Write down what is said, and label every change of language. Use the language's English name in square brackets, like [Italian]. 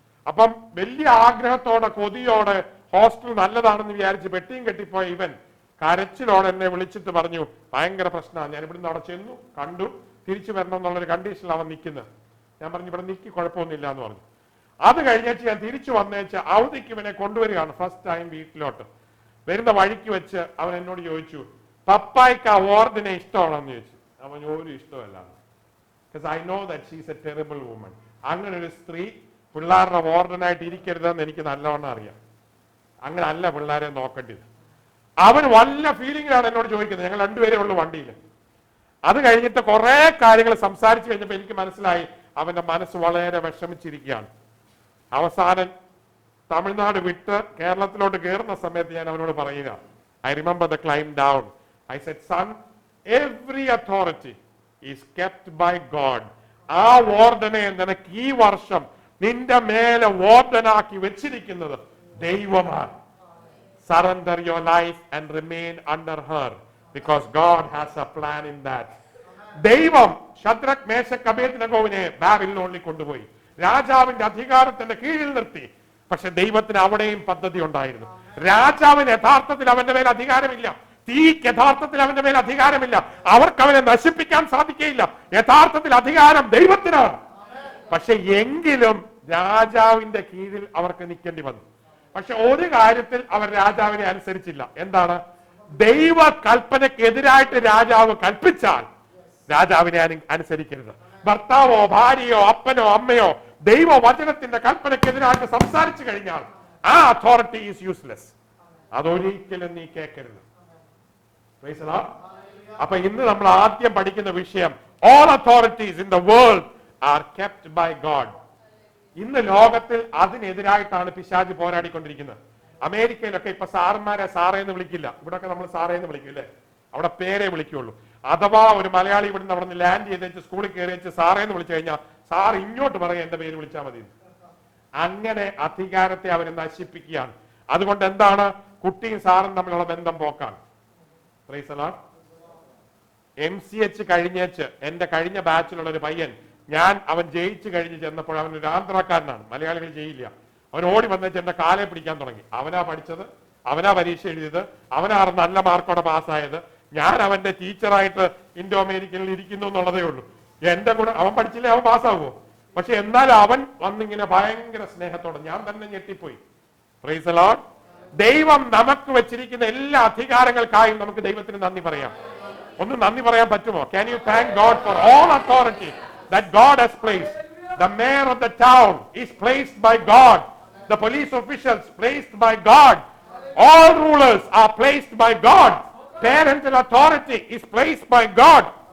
[Malayalam] അപ്പം വലിയ ആഗ്രഹത്തോടെ കൊതിയോടെ ഹോസ്റ്റൽ നല്ലതാണെന്ന് വിചാരിച്ച് പെട്ടിയും കെട്ടിപ്പോയ ഇവൻ കരച്ചിലോടെ എന്നെ വിളിച്ചിട്ട് പറഞ്ഞു, ഭയങ്കര പ്രശ്നമാണ്, ഞാൻ ഇവിടുന്ന് അവിടെ ചെന്നു, കണ്ടു, തിരിച്ചു വരണം എന്നുള്ളൊരു കണ്ടീഷനിൽ അവൻ നിൽക്കുന്നത്. ഞാൻ പറഞ്ഞു ഇവിടെ നിൽക്കി, കുഴപ്പമൊന്നുമില്ല എന്ന് പറഞ്ഞു. അത് കഴിഞ്ഞേച്ച് ഞാൻ തിരിച്ചു വന്നേച്ച് അവധിക്ക് ഇവനെ കൊണ്ടുവരികയാണ് ഫസ്റ്റ് ടൈം വീട്ടിലോട്ട്. വരുന്ന വഴിക്ക് വെച്ച് അവൻ എന്നോട് ചോദിച്ചു, പപ്പായ്ക്ക് ആ വാർഡിനെ ഇഷ്ടമാണെന്ന് ചോദിച്ചു. അവൻ ഒരു ഇഷ്ടമല്ല, [English] because I know that she is a terrible woman. [Malayalam] അങ്ങനെ ഒരു സ്ത്രീ പിള്ളേരുടെ വാർഡനായിട്ട് ഇരിക്കരുതെന്ന് എനിക്ക് നല്ലവണ്ണം അറിയാം. അങ്ങനെ അല്ല പിള്ളേരെ നോക്കേണ്ടത്. അവൻ വല്ല ഫീലിംഗിലാണ് എന്നോട് ചോദിക്കുന്നത്. ഞങ്ങൾ രണ്ടുപേരേ ഉള്ളൂ വണ്ടിയിൽ. അത് കഴിഞ്ഞിട്ട് കുറെ കാര്യങ്ങൾ സംസാരിച്ചു കഴിഞ്ഞപ്പോൾ എനിക്ക് മനസ്സിലായി അവന്റെ മനസ്സ് വളരെ വിഷമിച്ചിരിക്കുകയാണ്. അവസാനം തമിഴ്നാട് വിട്ട് കേരളത്തിലോട്ട് കയറുന്ന സമയത്ത് ഞാൻ അവനോട് പറയുക, [English] I remember the climb down. I said, son, every authority is kept by God. [Malayalam] ആ വാർഡനെ നിനക്ക് ഈ വർഷം നിന്റെ മേലെ വാർഡനാക്കി വെച്ചിരിക്കുന്നത് ദൈവമാണ്. [English] Surrender your life and remain under her because God has a plan in that. [Malayalam] ദൈവം ശദ്രക് മേശക് അബേദ്നെഗോവിനെ ബാബിലോണിൽ കൊണ്ടുപോയി രാജാവിന്റെ അധികാരത്തിന്റെ കീഴിൽ നിർത്തി. പക്ഷെ ദൈവത്തിന് അവിടെയും പദ്ധതി ഉണ്ടായിരുന്നു. രാജാവിന് യഥാർത്ഥത്തിൽ അവന്റെ മേൽ അധികാരമില്ല, തീക്ക് യഥാർത്ഥത്തിൽ അവന്റെ മേൽ അധികാരമില്ല, അവർക്ക് അവനെ നശിപ്പിക്കാൻ സാധിക്കുകയില്ല. യഥാർത്ഥത്തിൽ അധികാരം ദൈവത്തിനാണ്. പക്ഷെ എങ്കിലും രാജാവിന്റെ കീഴിൽ അവർക്ക് നിൽക്കേണ്ടി വന്നു. പക്ഷെ ഒരു കാര്യത്തിൽ അവർ രാജാവിനെ അനുസരിച്ചില്ല. എന്താണ്? ദൈവ കൽപ്പനക്കെതിരായിട്ട് രാജാവ് കൽപ്പിച്ചാൽ രാജാവിനെ അനുസരിക്കരുത്. ഭർത്താവോ ഭാര്യയോ അപ്പനോ അമ്മയോ ദൈവവചനത്തിന്റെ കൽപ്പനക്കെതിരായിട്ട് സംസാരിച്ചു കഴിഞ്ഞാൽ [English] ആ authority is useless. [Malayalam] അതൊരിക്കലും നീ കേൾക്കരുത്. അപ്പൊ ഇന്ന് നമ്മൾ ആദ്യം പഠിക്കുന്ന വിഷയം, [English] all authorities in the world are kept by God. [Malayalam] ഇന്ന് ലോകത്തിൽ അതിനെതിരായിട്ടാണ് പിശാച് പോരാടിക്കൊണ്ടിരിക്കുന്നത്. അമേരിക്കയിലൊക്കെ ഇപ്പൊ സാറന്മാരെ സാറേന്ന് വിളിക്കില്ല, ഇവിടൊക്കെ നമ്മൾ സാറേന്ന് വിളിക്കും അല്ലേ, അവിടെ പേരെ വിളിക്കുള്ളൂ. അഥവാ ഒരു മലയാളി ഇവിടുന്ന് അവിടെ നിന്ന് ലാൻഡ് ചെയ്തേച്ച് സ്കൂളിൽ കയറി വെച്ച് സാറേന്ന് വിളിച്ചു കഴിഞ്ഞാൽ സാർ ഇങ്ങോട്ട് പറയാം എന്റെ പേര് വിളിച്ചാൽ മതി. അങ്ങനെ അധികാരത്തെ അവർ നശിപ്പിക്കുകയാണ്. അതുകൊണ്ട് എന്താണ്, കുട്ടിയും സാറും തമ്മിലുള്ള ബന്ധം പോക്കാണ്. MCH കഴിഞ്ഞേച്ച് എന്റെ കഴിഞ്ഞ ബാച്ചിലുള്ള ഒരു പയ്യൻ, അവൻ ജയിച്ചു കഴിഞ്ഞ് ചെന്നപ്പോൾ അവൻ ഒരു ആന്ധ്രാക്കാരനാണ്, മലയാളികൾ ചെയ്യില്ല. അവൻ ഓടി വന്നേച്ച് എന്റെ കാലെ പിടിക്കാൻ തുടങ്ങി. അവനാ പഠിച്ചത്, അവനാ പരീക്ഷ എഴുതിയത്, അവനാ നല്ല മാർക്കോടെ പാസ്സായത്. ഞാൻ അവന്റെ ടീച്ചറായിട്ട് ഇൻഡോ അമേരിക്കനിൽ ഇരിക്കുന്നു എന്നുള്ളതേ ഉള്ളൂ. എന്റെ കൂടെ അവൻ പഠിച്ചില്ലേ, അവൻ പാസ്സാകുമോ? പക്ഷെ എന്നാൽ അവൻ വന്നിങ്ങനെ ഭയങ്കര സ്നേഹത്തോടെ, ഞാൻ തന്നെ ഞെട്ടിപ്പോയി. [English] Praise the lord. [Malayalam] ദൈവം നമുക്ക് വെച്ചിരിക്കുന്ന എല്ലാ അധികാരങ്ങൾക്കായും നമുക്ക് ദൈവത്തിന് നന്ദി പറയാം. ഒന്ന് നന്ദി പറയാൻ പറ്റുമോ? [English] Can you thank God for all authority that God has placed? The mayor of the town is placed by God. The police officials placed by God. All rulers are placed by God. Parental authority is placed by God.